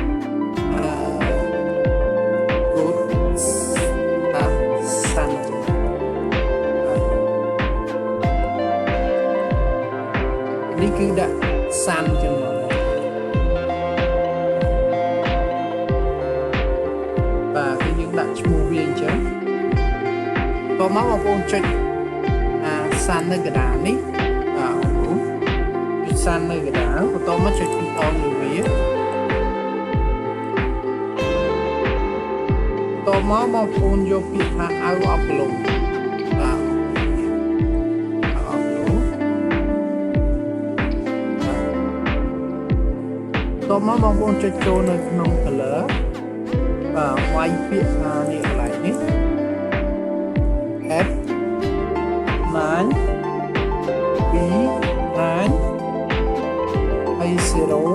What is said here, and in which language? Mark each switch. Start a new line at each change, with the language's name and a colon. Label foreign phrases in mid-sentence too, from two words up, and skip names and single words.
English: root sun
Khmer: នេះគឺដាក់ sun ចឹងមកបាទគឺយើងដាក់ឈ្មោះវាអញ្ចឹងតមកបងប្អូនចុចsun នៅកណ្ដាលនេះបាទបងប្អូនចុច sun នៅកណ្ដាលបន្តមកចុច control លើវា តមកបងប្អូនយកពាក្យថា
English: out of block
Khmer: បាទតមកបងប្អូនចុចចូលនៅក្នុង color បាទវាយពាក្យថានេះកន្លែងនេះ F 9 B 9ហើយ 0